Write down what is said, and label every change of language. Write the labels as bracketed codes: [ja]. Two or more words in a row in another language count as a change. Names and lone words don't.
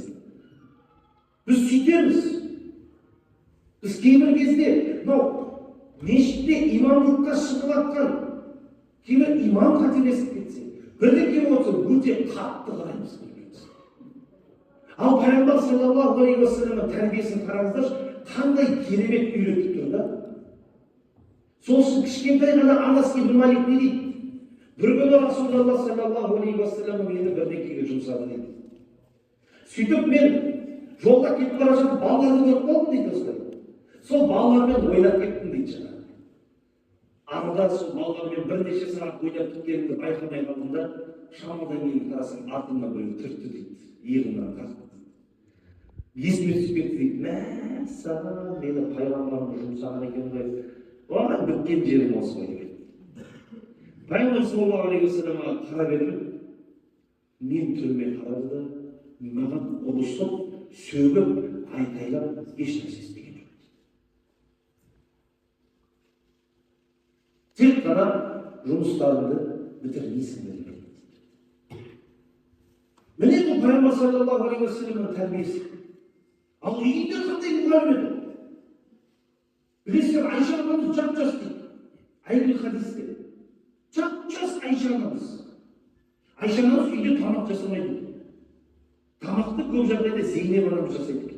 [kk] Біз сөйтеміз. Біз кейбір кезде, мешітте имамдыққа шығып жатқан кейбір имам қателесіп кетсе, бірдеңе болса өте қатты қараймыз. Ал пайғамбар [ar] صلى الله عليه وسلم [kk] тәрбиесін қараңыздаршы, қандай керемет үйретіп тұр да. Сол үшін кішкентай ғана Анас ибн Малик не дейді? Бір күні Расулаллах [ar] صلى الله عليه وسلم [kk] мені бірдеңеге жұмсады дейді. Сөйтіп мен жолда кетіп бара жатып балаларды көріп қалдым дейді осылай. Сол балалармен ойнап кеттім дейді жаңағы. Арада сол балалармен бірнеше сағат ойнап кеткенімді байқамай қалдым да, шамадан кейін қарасам артымнан біреу түртті дейді. Иығымнан тартты. Есіме түсіп кетті дейді. Мәссаған, мені пайғамбарым жұмсаған екен ғой. Оған біткен жерім осы ғой дейді. Пайғамбар [ar] صلى الله عليه وسلم [kk] қарап едім, мен түріме қарады да, маған ұрысып, сөгіп, айқайлап, ешнәрсе істеген жоқ. Тек қана жұмыстарыңды бітірмейсің деген. Міне бұл пайғамбар [ar] صلى الله عليه وسلم [kk] тәрбиесі. Ал үйінде қандай мұғалім еді? Білесіздер, Айша анамыз жап-жас дейді. Айгүл хадисте. Жап-жас Айша анамыз. Айша анамыз үйде тамақ жасамайды. Тамақты көп жағдайда Зейнеп анамыз жасайды.